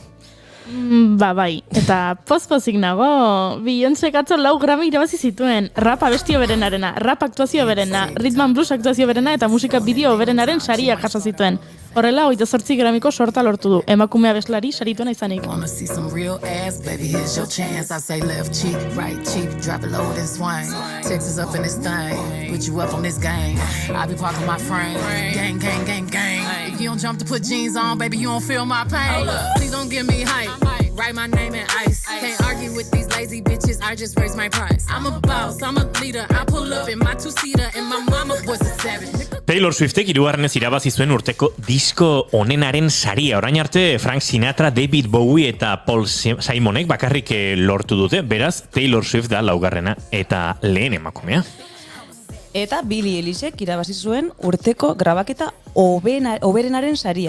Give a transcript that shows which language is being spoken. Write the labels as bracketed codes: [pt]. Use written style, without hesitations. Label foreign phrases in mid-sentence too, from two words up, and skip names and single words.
[eu] Bai, eta pozpozik nago, Beyoncé atzo 4 Grammy irabazi zituen, rap abestio berenarena, rap aktuazio berena, [en] rhythm and blues [eu] aktuazio berena eta musika bideo berenaren saria jaso zituen. Horrela, 28 Grammyko sorta lortu du, emakume abeslari sarituena izanik. [en] Wanna see some real ass, baby, here's your chance. I say left cheek, right cheek, drop it low and swing. Texas up in this thing, put you up on this game. I be parking my frame, gang, gang, gang, gang. If you don't jump to put jeans on, baby, you don't feel my pain. Please don't give me hype, write my name in ice. Can't argue with these lazy bitches, I just raise my price. I'm a boss, I'm a leader, I pull up in my 2-seater, and my mama was a savage. [eu] Taylor Swiftek 3. irabazi zuen urteko disko onenaren saria. Orain arte Frank Sinatra, David Bowie eta Paul Simonek bakarrik lortu dute. Beraz, Taylor Swift da 4. eta lehen emakumea. Eta Billie Eilishek irabazi zuen urteko grabaketa oberenaren saria.